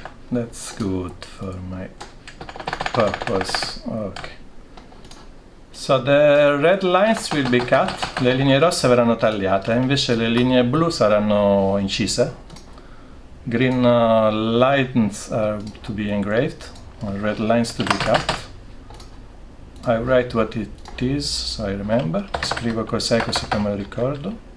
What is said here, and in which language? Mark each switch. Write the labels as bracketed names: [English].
[English] That's good for my purpose. Okay. So the red lines will be cut. [Italian] Le linee rosse verranno tagliate, invece le linee blu saranno incise. [English] Green lines are to be engraved, red lines to be cut. I write what it is, so I remember. [Italian] Scrivo cos'è così che me lo ricordo.